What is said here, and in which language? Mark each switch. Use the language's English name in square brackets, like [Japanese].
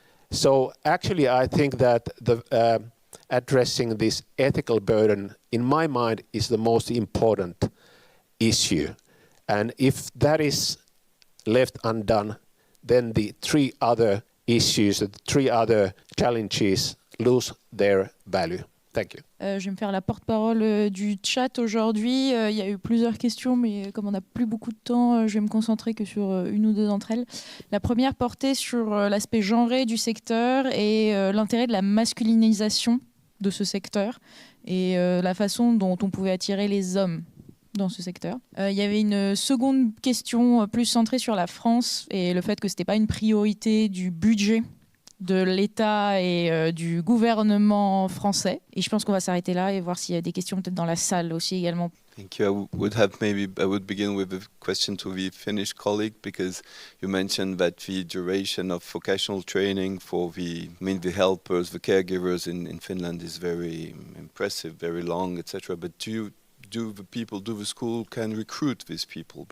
[English] So actually, I think that addressing this ethical burden, in my mind, is the most important issue. And if that is left undone, then the three other issues, the three other challenges lose their value. Thank you. [French] Je vais me faire la porte-parole du chat aujourd'hui. Il y a eu plusieurs questions, mais comme on n'a plus beaucoup de temps, je vais me concentrer que sur une ou deux d'entre elles. La première portait sur l'aspect genré du secteur et l'intérêt de la masculinisation de ce secteur et la façon dont on pouvait attirer les hommes dans ce secteur. Il y avait une seconde question plus centrée sur la France et le fait que ce n'était pas une priorité du budget de l'État et du gouvernement français. Et je pense qu'on va s'arrêter là et voir s'il y a des questions peut-être dans la salle aussi également. [English] Thank you. I would begin with a question to the Finnish colleague, because you mentioned that the duration of vocational training for the helpers, the caregivers in Finland is very impressive, very long, etc. But do the school can recruit these people?